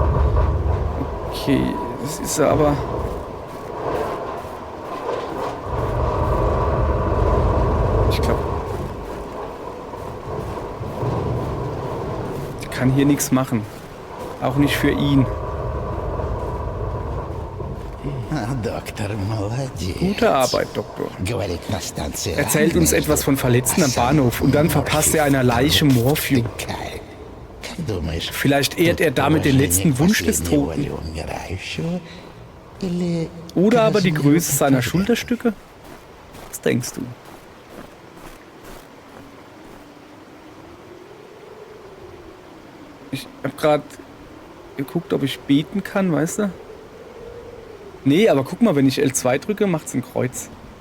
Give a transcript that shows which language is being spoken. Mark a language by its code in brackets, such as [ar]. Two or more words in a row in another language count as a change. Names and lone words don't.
[de] Okay, das ist aber... Ich glaube... Ich kann hier nichts machen. Auch nicht für ihn. [ru] Доктор, молодец. [de] Gute Arbeit, Doktor. [ru] Говорит, на станции [de] Erzählt uns [ru] раненые [de] etwas von [ru] ждут, [de] Verletzten [ru] а [de] am [ru] сам [de] Bahnhof und dann verpasst er einer Leiche Morphium. [ru] втыкает. Как думаешь, [de] Vielleicht ehrt er [ru] тут [de] damit den [ru] уважение [de] letzten [ru] к [de] Wunsch des [ru] последней [de] Toten. [ru] воле умирающего или [de] Oder aber die [ru] к [de] Größe seiner [ru] размеру [de] Schulterstücke? Was denkst du? Ich hab gerade geguckt, ob ich beten kann, weißt du? Nee, aber guck mal, wenn ich L2 drücke, macht's ein Kreuz.